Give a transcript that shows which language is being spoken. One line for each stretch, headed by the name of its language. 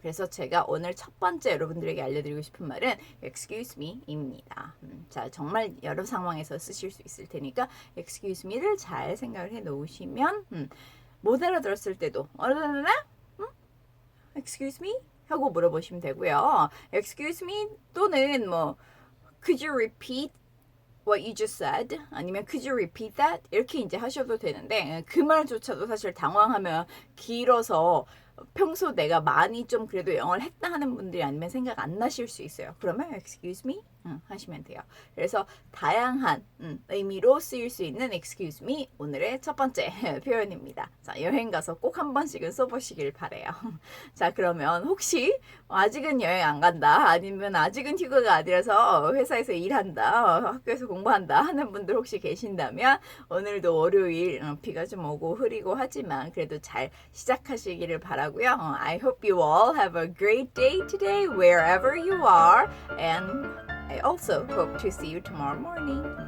Korean: 그래서 제가 오늘 첫 번째 여러분들에게 알려드리고 싶은 말은 excuse me입니다. 자, 정말 여러 상황에서 쓰실 수 있을 테니까 excuse me를 잘 생각을 해 놓으시면 못 알아들었을 때도
English: excuse me?
Korean: 하고 물어보시면 되고요.
English: excuse me
Korean: 또는 뭐
English: could you repeat what you just said? 아니면 could you repeat that?
Korean: 이렇게 이제 하셔도 되는데 그 말조차도 사실 당황하면 길어서 평소 내가 많이 좀 그래도 영어를 했다 하는 분들이 아니면 생각 안 나실 수 있어요. 그러면
English: excuse me?
Korean: 하시면 돼요. 그래서 다양한 의미로 쓰일 수 있는 excuse me 오늘의 첫 번째 표현입니다. 자, 여행 가서 꼭 한 번씩은 써보시길 바래요. 자, 그러면 혹시 아직은 여행 안 간다 아니면 아직은 휴가가 아니라서 회사에서 일한다 학교에서 공부한다 하는 분들 혹시 계신다면 오늘도 월요일 비가 좀 오고 흐리고 하지만 그래도 잘 시작하시기를 바라고요.
English: I hope you all have a great day today wherever you are and I also hope to see you tomorrow morning.